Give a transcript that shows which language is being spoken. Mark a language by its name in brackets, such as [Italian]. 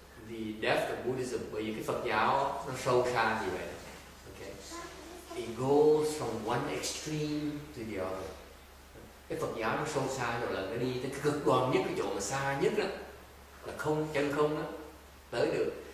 [English] the depth of Buddhism, [Vietnamese] bởi vì cái Phật giáo nó sâu xa như vậy. [English] Okay. It goes from one extreme to the other. [Vietnamese] Cái Phật giáo nó sâu xa rồi là nó đi tới cái cực đoan nhất, cái chỗ mà xa nhất đó là không, chân không đó tới được.